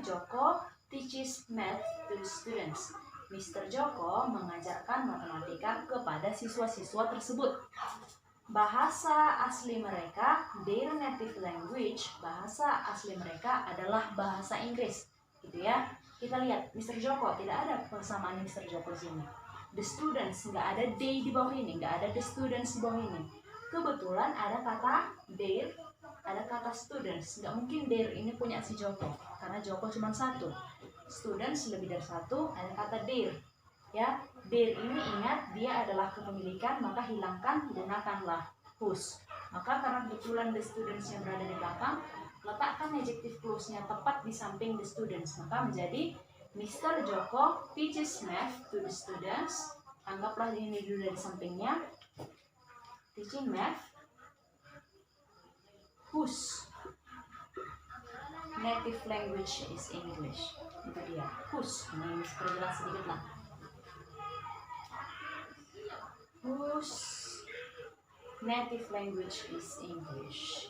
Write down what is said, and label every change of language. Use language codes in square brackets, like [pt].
[en] Joko teaches math to students. Mr. [id] Joko mengajarkan matematika kepada siswa-siswa tersebut. Bahasa asli mereka, [en] their native language, [id] bahasa asli mereka adalah bahasa Inggris, gitu ya. Kita lihat, Mr. Joko, tidak ada persamaan Mr. Joko di sini. The students, nggak ada they di bawah ini, nggak ada the students di bawah ini. Kebetulan ada kata their, ada kata students. Nggak mungkin their ini punya si Joko, karena Joko cuma satu. Students lebih dari satu, ada kata their. Ya, their ini ingat dia adalah kepemilikan, maka hilangkan, gunakanlah whose. Maka karena kebetulan the students yang berada di belakang, letakkan adjective clause-nya tepat di samping the students. Maka menjadi Mr. [en] Joko teaches math to the students. [id] Anggaplah ini dulu dari sampingnya. [en] Teaching math whose native language is English. [id] Itu dia, whose. Ini perjelas sedikit lah. [en] Whose native language is English.